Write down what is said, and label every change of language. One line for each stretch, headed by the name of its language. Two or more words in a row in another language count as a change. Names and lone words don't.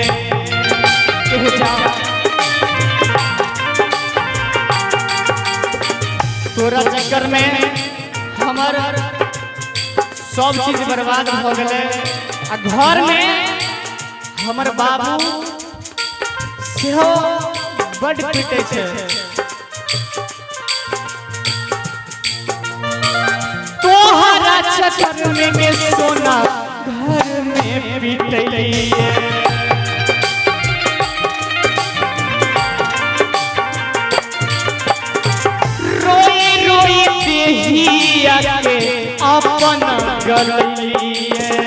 Angika: तोरा चक्कर में हमार सब चीज बर्बाद हो गए आ घर में हमर बाबू सेहो बड़ पिटे छे तोहरा चक्कर में सोना घर में पिटलिए रोई रोई देहिया के अपन गलिए